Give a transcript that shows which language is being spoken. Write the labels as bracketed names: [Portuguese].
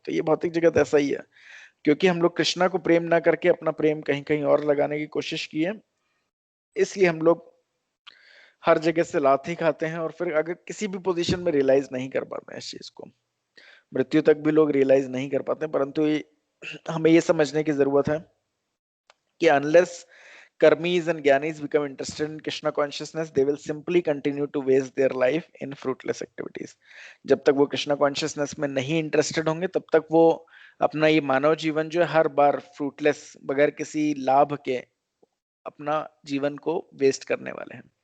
[Hindi] तो ये भौतिक जगत ऐसा ही है, क्योंकि हम लोग कृष्णा को प्रेम ना करके अपना प्रेम कहीं कहीं और लगाने की कोशिश की है, इसलिए हम लोग हर जगह से लात ही खाते हैं और फिर अगर किसी भी पोजीशन में रियलाइज नहीं कर पाते हैं इस चीज को, मृत्यु तक भी लोग रियलाइज नहीं कर पाते। परंतु हमें ये समझने की जरूरत है कि [English] Unless karmis and gyanis become interested in Krishna consciousness, they will simply continue to waste their life in fruitless activities। [Hindi] जब तक वो कृष्णा कॉन्शियसनेस में नहीं इंटरेस्टेड होंगे तब तक वो अपना ये मानव जीवन जो है हर बार फ्रूटलेस, बगैर किसी लाभ के अपना जीवन को वेस्ट करने वाले हैं।